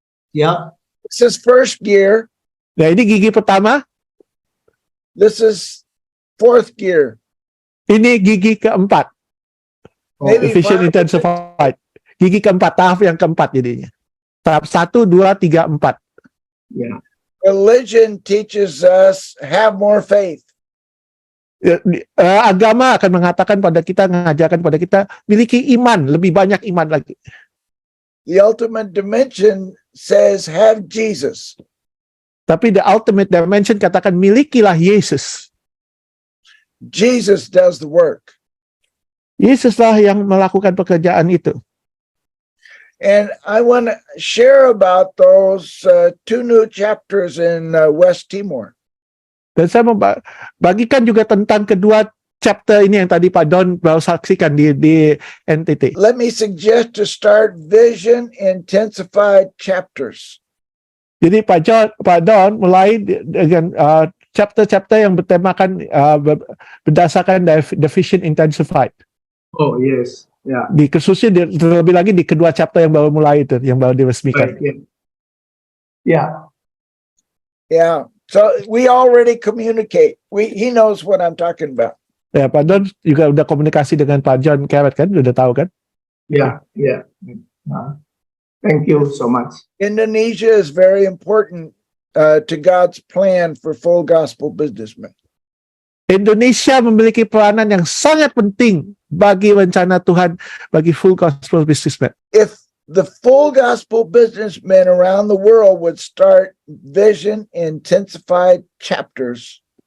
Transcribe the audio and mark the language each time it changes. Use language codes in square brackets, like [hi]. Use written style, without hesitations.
[id] ya, [en] This is first gear. [id] Nah, ini gigi pertama, [en] This is fourth gear. [id] ini gigi keempat, [en] Maybe efficient five. intensified. [id] Gigi keempat, tahap yang keempat jadinya. Tahap 1, 2, 3, 4. ya. [en] Religion teaches us have more faith. [id] Agama akan mengatakan pada kita, mengajarkan pada kita, miliki iman, lebih banyak iman lagi. [en] The ultimate dimension says have Jesus. [id] Tapi [en] the ultimate dimension [id] katakan milikilah Yesus. [en] Jesus does the work. [id] Yesuslah yang melakukan pekerjaan itu. [en] And I want to share about those two new chapters in West Timor. [id] Dan saya membagikan juga tentang kedua chapter ini yang tadi Pak Don baru saksikan di NTT. [en] Let me suggest to start vision intensified chapters. [id] Jadi Pak Don mulai dengan chapter-chapter yang bertemakan berdasarkan the vision intensified. [en] Oh, yes. [id] Ya, Di khususnya terlebih lagi di kedua chapter yang baru mulai itu, yang baru diresmikan. baik. Ya. Ya, [en] Yeah. So we already communicate. He knows what I'm talking about. [id] Ya, Pak Don juga udah komunikasi dengan Pak John Carrot kan, udah tahu kan? ya, ya. Nah, [en] thank you so much. Indonesia is very important to God's plan for full gospel businessmen. [id] Indonesia memiliki peranan yang sangat penting bagi rencana Tuhan bagi full gospel businessman. [en] If the full gospel businessmen around the world would start vision intensified chapters,